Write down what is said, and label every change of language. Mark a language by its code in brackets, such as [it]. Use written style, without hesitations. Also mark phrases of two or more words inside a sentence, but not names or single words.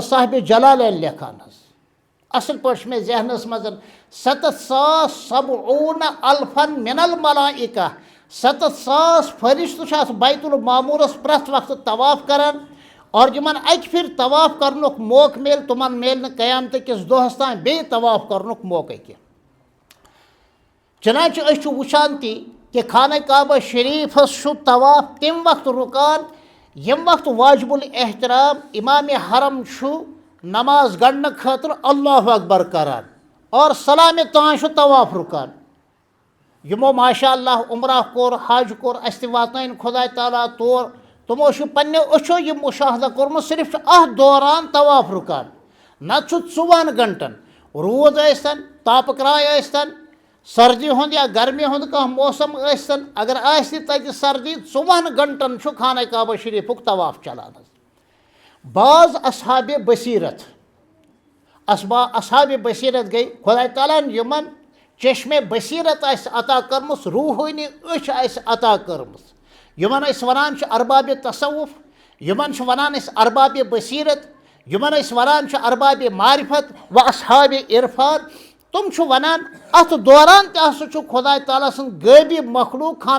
[ks] صاحبِ جلالین لیکھان حظ اصل پٲٹھۍ چھُ مےٚ ذہنس منٛز 770,000 [ar] من الملائکہ، [ks] 700,000 فرشتہٕ چھِ اتھ بیت المعموٗرس پرٛٮ۪تھ وقتہٕ طواف کران، اور یِمن اکہِ پھِرِ طواف کرنُک موقعہٕ میلہِ تِمن میلہِ نہٕ قیامتہٕ کِس دۄہس تام بیٚیہِ طواف کرنُک موقعہٕ کینٛہہ۔ چنانچہ أسۍ چھِ وٕچھان تہِ کہ خانہ کعبہ شریفس طواف تم وقت رکان یم وقت واجب الاحترام امام حرم نماز گڑنے خاطر اللہ اکبر کران اور سلام تان طواف رکان یمو ماشاء اللہ عمرہ کور حج کور اس واتن خدا تعالیٰ طور تمو پنو اچھو یہ مشاہدہ کورمت صرف اتھ دوران طواف رکان نت 40 گھنٹن رود ٲسۍتن تاپہٕ کرٛاے ٲسۍتن سردی ہُنٛد یا گرمی ہُنٛد کانٛہہ موسم ٲسۍتن اگر آسہِ تتہِ سردی 40 گھنٹن چھُ خانہ کعبہ شریفُک طواف چلان بعض اصحاب بصیرت اصحاب بصیرت گئی خدا تعالیٰ یمن چشمے بصیرت آسہِ عطا کٔرمٕژ روحٲنی أچھ آسہِ عطا کٔرمٕژ یمن أسۍ ونان چھِ ارباب تصوف یمن چھِ ونان أسۍ ارباب بصیرت یمن أسۍ ونان چھِ ارباب معرفت و اصحاب عرفان تم چھِ ونان اتھ دوران تہِ ہسا چھُ خدا تعالیٰ سُنٛد غٲبی مخلوق خانہ